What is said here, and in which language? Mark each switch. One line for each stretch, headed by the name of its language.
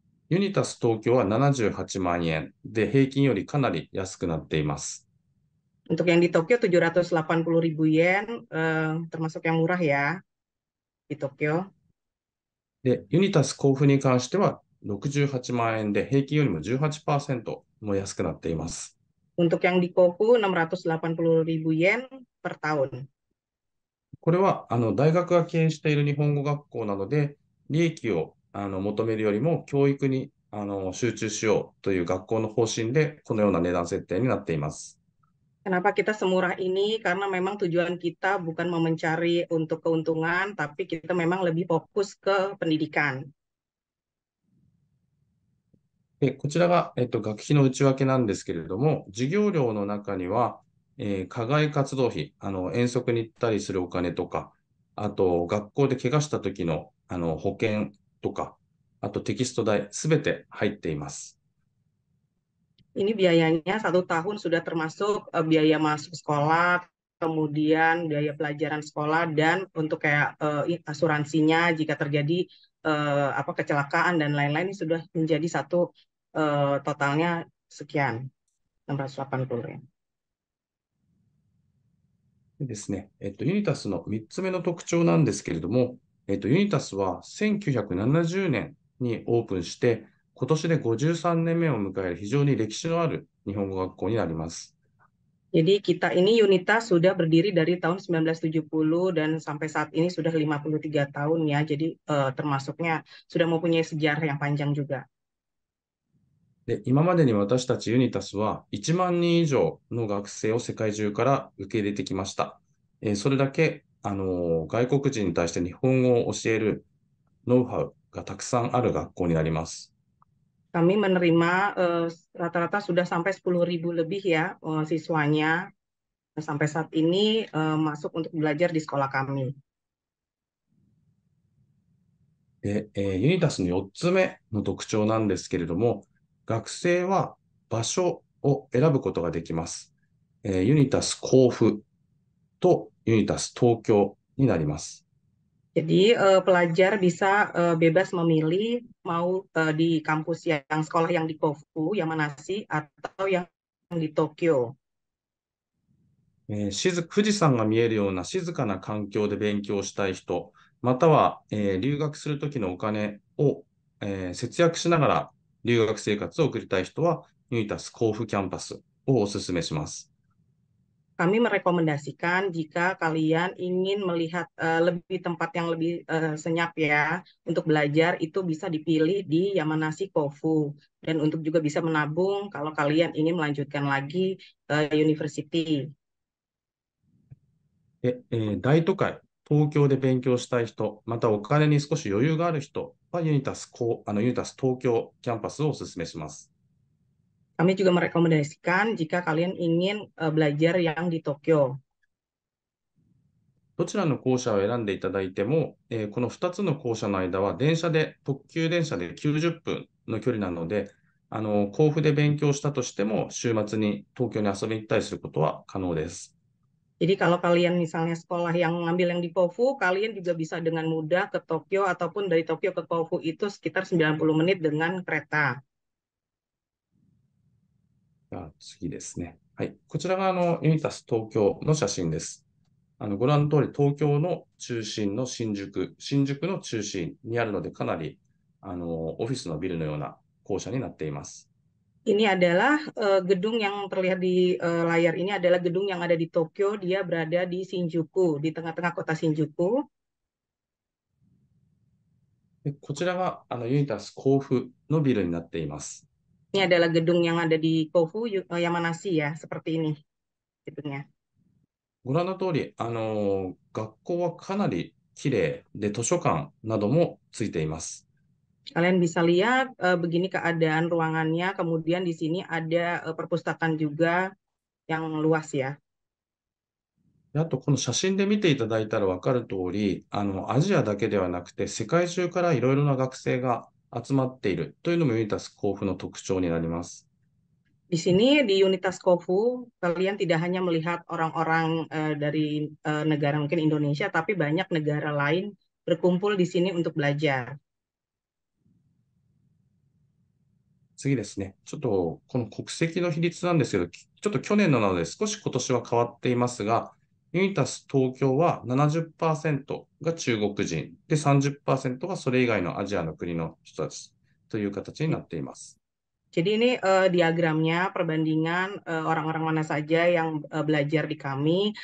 Japanese: ユニタス東京は78万円で平均よりかなり安くなっています。
Indonesian: Untuk yang di Tokyo 780.000 yen, termasuk yang murah ya di Tokyo.
Japanese: で、ユニタス甲府に関しては68万円で平均よりも 18% も安くなっています。
Indonesian: Untuk yang di Kofu 680.000 yen per tahun.
Japanese: これは大学が経営している日本語学校なので、利益を求めるよりも教育に集中しようという学校の方針でこのような値段設定になっています。
Indonesian: Kenapa kita semurah ini? Karena memang tujuan kita bukan mencari untuk keuntungan, tapi kita memang lebih fokus ke pendidikan.
Japanese: こちらが、学費の内訳なんですけれども、授業料の中には、課外活動費、遠足に行ったりするお金とか、あと学校で怪我した時の保険とか、あとテキスト代、すべて入っています。
Indonesian: Ini biayanya 1 tahun sudah termasuk biaya masuk sekolah, kemudian biaya pelajaran sekolah, dan untuk kayak asuransinya jika terjadi kecelakaan dan lain-lain, ini sudah menjadi satu totalnya sekian, 680 yen.
Japanese: ですね、ユニタスの3つ目の特徴なんですけれども、ユニタスは1970年にオープンして、今年で53年目を迎える非常に歴史のある日本語学校になります。
Indonesian: Jadi kita ini Unitas sudah berdiri dari tahun 1970 dan sampai saat ini sudah 53 tahun ya. Jadi termasuknya sudah mempunyai sejarah yang panjang juga.
Japanese: で、今までに私たちユニタスは1万人以上の学生を世界中から受け入れてきました。それだけ外国人に対して日本語を教えるノウハウがたくさんある学校になります。
Indonesian: Kami menerima rata-rata sudah sampai 10.000 lebih ya siswanya sampai saat ini masuk untuk belajar di sekolah kami.
Japanese: で、ユニタスの4つ目の特徴なんですけれども、学生は場所を選ぶことができます。ユニタス甲府とユニタス東京になります。
Indonesian: Jadi pelajar bisa bebas memilih mau di kampus yang sekolah yang di Kofu, Yamanashi, atau yang di Tokyo.
Japanese: 富士山が見えるような静かな環境で勉強したい人、または、留学するときのお金を節約しながら留学生活を送りたい人は、ユニタス甲府キャンパスをお勧めします。
Indonesian: Kami merekomendasikan jika kalian ingin melihat lebih tempat yang lebih senyap ya untuk belajar, itu bisa dipilih di Yamanashi Kofu, dan untuk juga bisa menabung kalau kalian ingin melanjutkan lagi university.
Japanese: 大都会、東京で勉強したい人、またお金に少し余裕がある人はユニタス東京キャンパスをお勧めします。
Indonesian: Kami juga merekomendasikan jika kalian ingin belajar yang di Tokyo.
Japanese: どちらの校舎を選んでいただいても、この2つの校舎の間は特急電車で90分の距離なので、甲府で勉強したとしても、週末に東京に遊びに行ったりすることは可能です。
Indonesian: Jadi kalau kalian misalnya sekolah yang ngambil yang di Kofu, kalian juga bisa dengan mudah ke Tokyo, ataupun dari Tokyo ke Kofu itu sekitar 90 menit dengan kereta.
Japanese: 次ですね。はい。こちらがユニタス東京の写真です。ご覧の通り、東京の中心の新宿の中心にあるので、かなりオフィスのビルのような校舎になっています。
Indonesian: Ini adalah gedung yang terlihat di layar ini adalah gedung yang ada di Tokyo. Dia berada di Shinjuku, di tengah-tengah kota Shinjuku.
Japanese: こちらがユニタス甲府のビルになっています。
Indonesian: Ini adalah gedung yang ada di Kofu, Yamanashi ya, seperti ini gedungnya.
Japanese: ご覧の通り、学校はかなり綺麗で、図書館などもついています。
Indonesian: Kalian bisa lihat begini keadaan ruangannya, kemudian di sini ada perpustakaan juga yang luas ya.
Japanese: あと、この写真で見ていただいたら分かる通り、アジアだけではなくて、世界中からいろいろな学生が集まっているというのもユニタス甲府の特徴になります。
Indonesian: Di sini di Unitas Kofu, kalian tidak hanya melihat orang-orang dari negara mungkin Indonesia, tapi banyak negara lain berkumpul di sini untuk belajar.
Japanese: 次ですね。ちょっとこの国籍の比率なんですけど、ちょっと去年のなので少し今年は変わっていますが、ユニタス東京は 70% が中国人で 30% がそれ以外のアジアの国の人たちという形になっています。
Indonesian: Jadi ini diagramnya perbandingan orang-orang mana saja yang belajar di kami.